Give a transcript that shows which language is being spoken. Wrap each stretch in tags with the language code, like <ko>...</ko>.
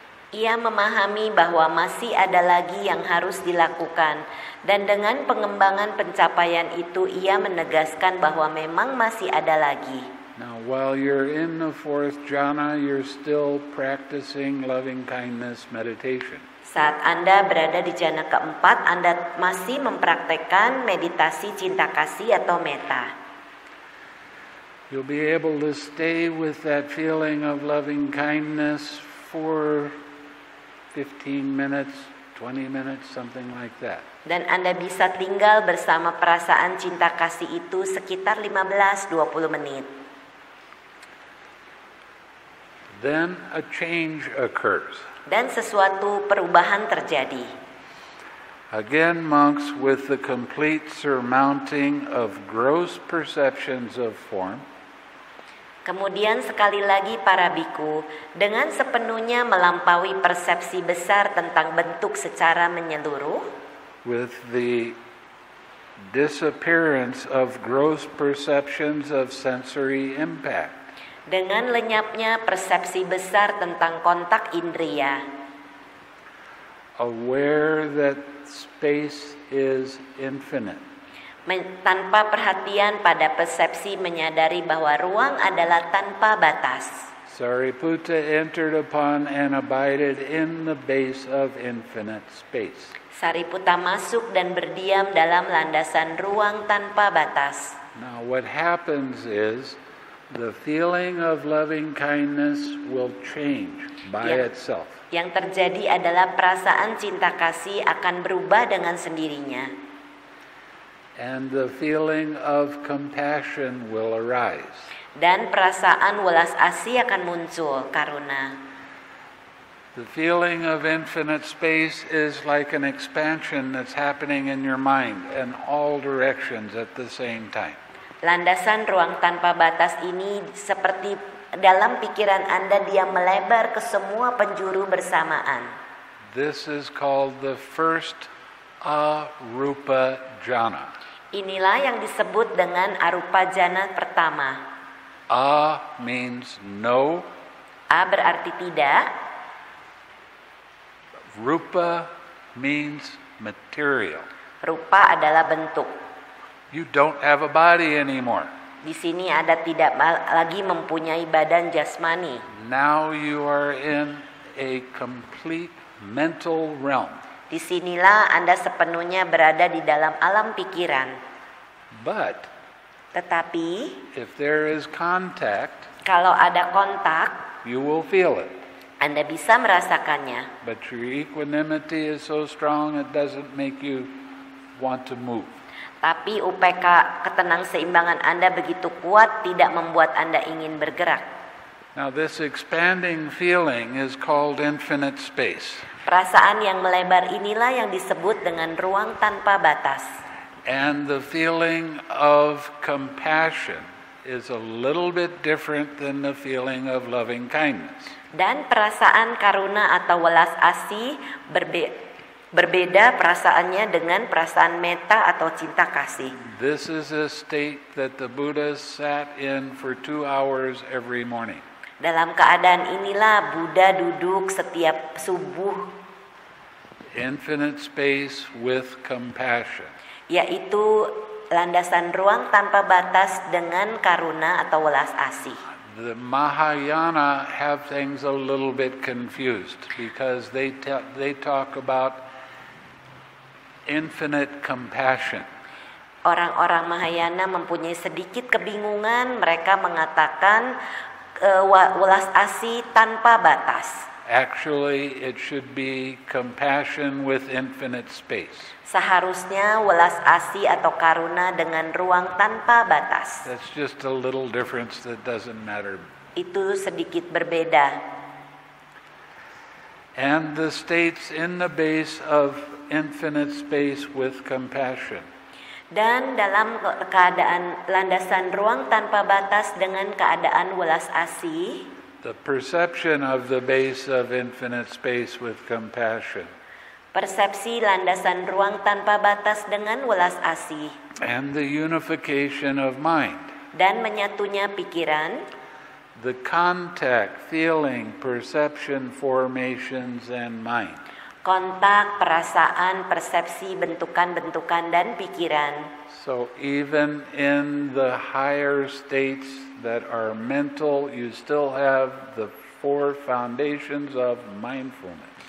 <id>Ia memahami bahwa masih ada lagi yang harus dilakukan, dan dengan pengembangan pencapaian itu ia menegaskan bahwa memang masih ada lagi.</id> <en>Now, while you're in the 4th jhana, you're still practicing loving kindness meditation.</en> <id>Saat Anda berada di jana keempat, Anda masih mempraktekkan meditasi cinta kasih atau metta.</id> <en>You'll be able to stay with that feeling of loving kindness for 15 minutes, 20 minutes, something like that.</en> <id>Dan Anda bisa tinggal bersama perasaan cinta kasih itu sekitar 15-20 menit.</id> <en>Then a change occurs.</en> <id>Dan sesuatu perubahan terjadi.</id> <en>Again, monks with the complete surmounting of gross perceptions of form.</en> <id>Kemudian sekali lagi para biku dengan sepenuhnya melampaui persepsi besar tentang bentuk secara menyeluruh.</id> <en>With the disappearance of gross perceptions of sensory impact.</en> <id>Dengan lenyapnya persepsi besar tentang kontak indria.</id> <en>Aware that space is infinite.</en> <id>Tanpa perhatian pada persepsi menyadari bahwa ruang adalah tanpa batas.</id> <en>Sariputta entered upon and abided in the base of infinite space.</en> <id>Sariputta masuk dan berdiam dalam landasan ruang tanpa batas.</id> <en>Now what happens is the feeling of loving kindness will change by itself.</en> <id>Yang terjadi adalah perasaan cinta kasih akan berubah dengan sendirinya.</id> <en>And the feeling of compassion will arise.</en> <id>Dan perasaan welas asih akan muncul, karuna.</id> <en>The feeling of infinite space is like an expansion that's happening in your mind in all directions at the same time.</en> <id>Landasan ruang tanpa batas ini seperti dalam pikiran Anda dia melebar ke semua penjuru bersamaan.</id> <en>This is called the first arupa jhana.</en> <id>Inilah yang disebut dengan arupa jhana pertama.</id> <en>A means no.</en> <id>A berarti tidak.</id> <en>Rupa means material.</en> <id>Rupa adalah bentuk.</id> <en>You don't have a body anymore.</en> <id>Di sini Anda tidak lagi mempunyai badan jasmani.</id> <en>Now you are in a complete mental realm.</en> <id>Disinilah Anda sepenuhnya berada di dalam alam pikiran.</id> <en>But</en> <id>tetapi</id> <en>if there is contact,</en> <id>kalau ada kontak,</id> <en>you will feel it.</en> <id>Anda bisa merasakannya.</id> <en>But your equanimity is so strong it doesn't make you want to move.</en> <id>Tapi UPK ketenang seimbangan Anda begitu kuat tidak membuat Anda ingin bergerak.</id> <en>Now this expanding feeling is called infinite space.</en> <id>Perasaan yang melebar inilah yang disebut dengan ruang tanpa batas.</id> <en>And the feeling of compassion is a little bit different than the feeling of loving kindness.</en> <id>Dan perasaan karuna atau welas asih berbeda perasaannya dengan perasaan metta atau cinta kasih.</id> <en>This is a state that the Buddha sat in for 2 hours every morning.</en> <id>Dalam keadaan inilah Buddha duduk setiap subuh.</id> <en>Infinite space with compassion.</en> <id>Yaitu landasan ruang tanpa batas dengan karuna atau welas asih.</id> <en>The Mahayana have things a little bit confused because they talk about infinite compassion.</en> <id>Orang-orang Mahayana mempunyai sedikit kebingungan, mereka mengatakan welas asih tanpa batas.</id> <en>Actually, it should be compassion with infinite space.</en> <id>Seharusnya welas asih atau karuna dengan ruang tanpa batas.</id> <en>That's just a little difference that doesn't matter.</en> <id>Itu sedikit berbeda.</id> <en>And the states in the base of infinite space with compassion.</en> <id>Dan dalam keadaan landasan ruang tanpa batas dengan keadaan welas asih,</id> <en>the perception of the base of infinite space with compassion.</en> <id>Persepsi landasan ruang tanpa batas dengan welas asih.</id> <en>And the unification of mind.</en> <id>Dan menyatunya pikiran.</id> <en>The contact, feeling, perception, formations, and mind.</en> <id>Kontak, perasaan, persepsi, bentukan-bentukan, dan pikiran.</id> <en>So even in the higher states that are mental, you still have the 4 foundations of mindfulness.</en>